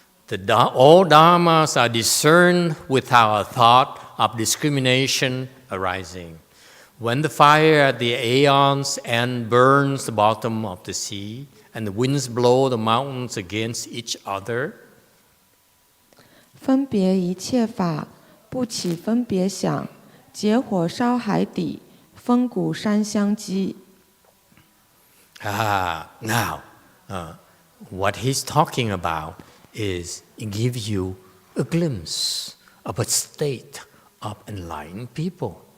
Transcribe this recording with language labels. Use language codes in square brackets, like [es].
[en] All dharmas are discerned without a thought of discrimination arising. When the fire at the aeon's end burns the bottom of the sea, and the winds blow the mountains against each other, [zh] 分别一切法，不起分别想，结火烧海底，风鼓山相击。 [en] Now, what he's talking about is it gives you a glimpse of a state of enlightened people.